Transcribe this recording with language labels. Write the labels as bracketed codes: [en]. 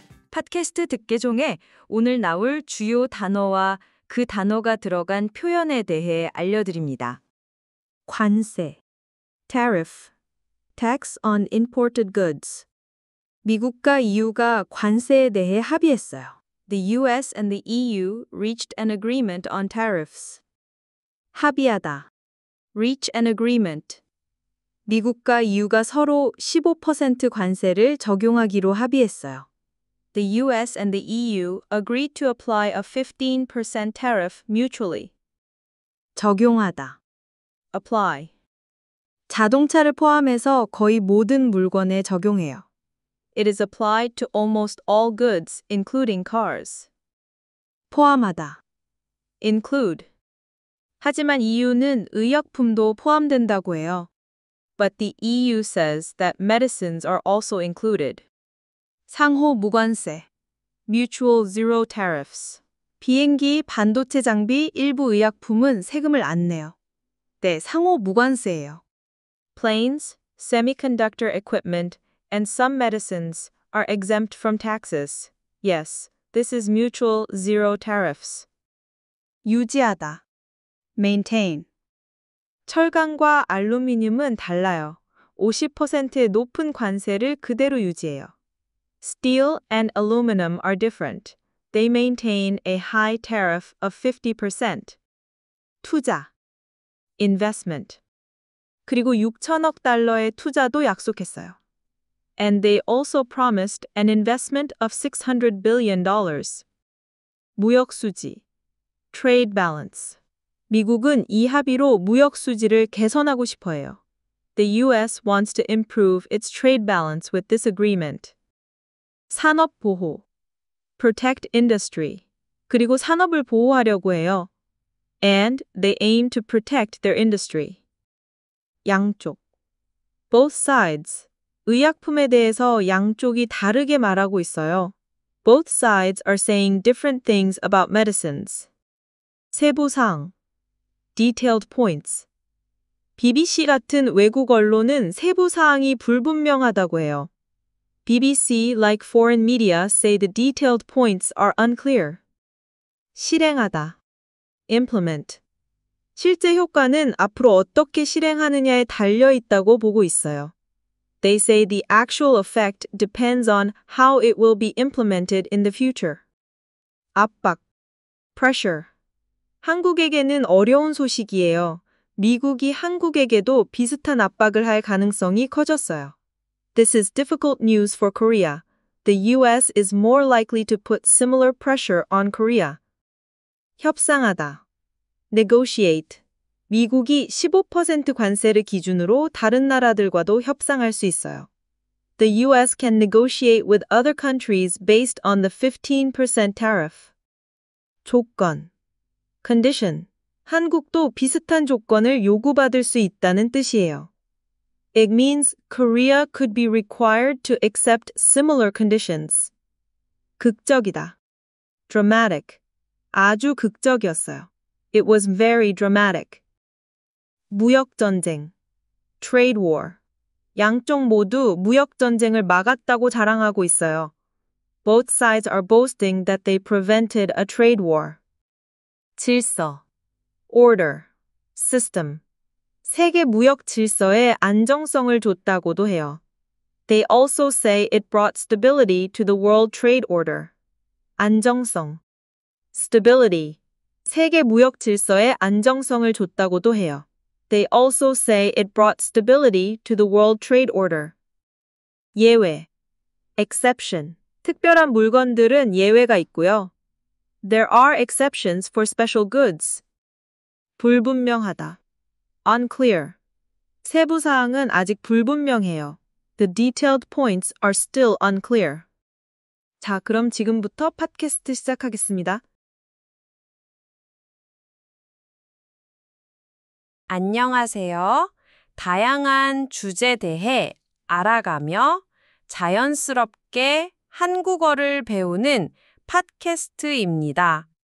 [ko] 팟캐스트 듣기종에 오늘 나올 주요 단어와 그 단어가 들어간 표현에 대해 알려드립니다. [en] 관세, tariff, tax on imported goods. [ko] 미국과 EU가 관세에 대해 합의했어요. [en] The US and the EU reached an agreement on tariffs. 합의하다, reach an agreement. [ko] 미국과 EU가 서로 15% 관세를 적용하기로 합의했어요. [en] The US and the EU agreed to apply a 15% tariff mutually. [ko] 적용하다, apply. 자동차를 포함해서 거의 모든 물건에 적용해요. [en] It is applied to almost all goods, including cars. [ko] 포함하다, include. 하지만 EU는 의약품도 포함된다고 해요. [en] But the EU says that medicines are also included. [ko] 상호 무관세, [en] mutual zero tariffs. [ko] 비행기, 반도체 장비, 일부 의약품은 세금을 안 내요. 네, 상호 무관세예요. [en] Planes, semiconductor equipment, and some medicines are exempt from taxes. Yes, this is mutual zero tariffs. [ko] 유지하다, maintain. 철강과 알루미늄은 달라요. 50%의 높은 관세를 그대로 유지해요. [en] Steel and aluminum are different. They maintain a high tariff of 50%. [ko] 투자, investment. 그리고 6천억 달러의 투자도 약속했어요. [en] And they also promised an investment of $600 billion. [ko] 무역 수지, [en] trade balance. [ko] 미국은 이 합의로 무역 수지를 개선하고 싶어 해요. [en] The US wants to improve its trade balance with this agreement. [ko] 산업 보호, [en] protect industry. [ko] 그리고 산업을 보호하려고 해요. [en] And they aim to protect their industry. 양쪽, both sides. [ko] 의약품에 대해서 양쪽이 다르게 말하고 있어요. [en] Both sides are saying different things about medicines. 세부사항, detailed points. [ko] BBC 같은 외국 언론은 세부 사항이 불분명하다고 해요. [en] BBC, like foreign media, say the detailed points are unclear. [ko] 실행하다, implement. 실제 효과는 앞으로 어떻게 실행하느냐에 달려 있다고 보고 있어요. [en] They say the actual effect depends on how it will be implemented in the future. [ko] 압박, pressure. 한국에게는 어려운 소식이에요. 미국이 한국에게도 비슷한 압박을 할 가능성이 커졌어요. [en] This is difficult news for Korea. The US is more likely to put similar pressure on Korea. [ko] 협상하다, negotiate. 미국이 15% 관세를 기준으로 다른 나라들과도 협상할 수 있어요. [en] The US can negotiate with other countries based on the 15% tariff. [ko] 조건, condition. 한국도 비슷한 조건을 요구받을 수 있다는 뜻이에요. [en] It means Korea could be required to accept similar conditions. [ko] 극적이다, dramatic. 아주 극적이었어요. [en] It was very dramatic. 무역전쟁, trade war. [ko] 양쪽 모두 무역전쟁을 막았다고 자랑하고 있어요. [en] Both sides are boasting that they prevented a trade war. 질서, order, system. [ko] 세계 무역 질서에 안정성을 줬다고도 해요. [en] They also say it brought stability to the world trade order. [ko] 안정성, stability. 세계 무역 질서에 안정성을 줬다고도 해요. [en] They also say it brought stability to the world trade order. [ko] 예외, exception. 특별한 물건들은 예외가 있고요. [en] There are exceptions for special goods. [ko] 불분명하다, unclear. 세부 사항은 아직 불분명해요. [en] The detailed points are still unclear. [ko] 자, 그럼 지금부터 팟캐스트 시작하겠습니다. 안녕하세요. 다양한 주제에 대해 알아가며 자연스럽게 한국어를 배우는 팟캐스트입니다.